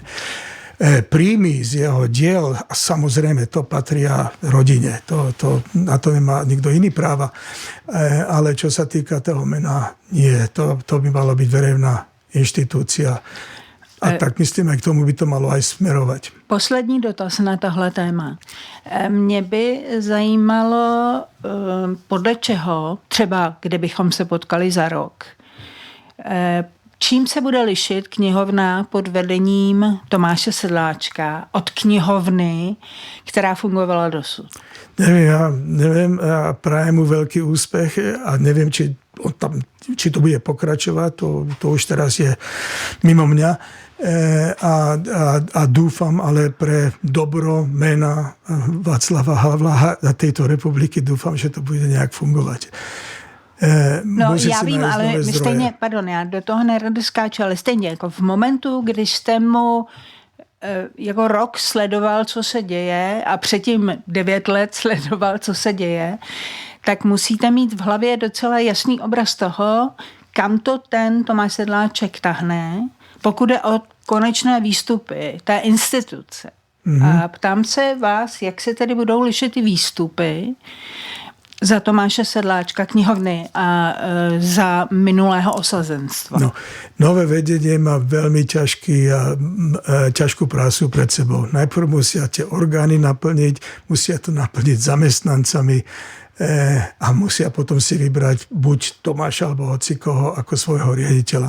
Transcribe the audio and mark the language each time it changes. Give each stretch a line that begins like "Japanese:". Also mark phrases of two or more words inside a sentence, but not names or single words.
Slovak: Príjmy z jeho diel, a samozrejme, to patria rodine. Na to nemá nikto iný práva. Ale čo sa týka toho mena, nie. To by malo byť verejná inštitúcia. A tak myslím, aj k tomu by to malo aj smerovať.
Czech: Poslední dotaz na tohle téma. Mě by zajímalo, podle čeho, třeba kdybychom se potkali za rok, čím se bude lišit knihovna pod vedením Tomáše Sedláčka od knihovny, která fungovala dosud?
Slovak: Neviem, ja prajem mu veľký úspech a neviem, či to bude pokračovať, to už teraz je mimo mňa. A dúfam, ale pre dobro mena Václava Havla a tejto republiky dúfam, že to bude nejak fungovať.
Czech: No já vím, ale stejně, já do toho nerada skáču, ale stejně jako v momentu, když jste mu jako rok sledoval, co se děje a předtím 9 let sledoval, co se děje, tak musíte mít v hlavě docela jasný obraz toho, kam to ten Tomáš Sedláček tahne, pokud je o konečné výstupy té instituce. Mm-hmm. A ptám se vás, jak se tedy budou lišit ty výstupy za Tomáše Sedláčka knihovny a za minulého osazenstva.
Slovak: No, nové vedenie má veľmi ťažkú prácu pred sebou. Najprv musia tie orgány naplniť, musia to naplniť zamestnancami a musia potom si vybrať buď Tomáša alebo hocikoho ako svojho riaditeľa.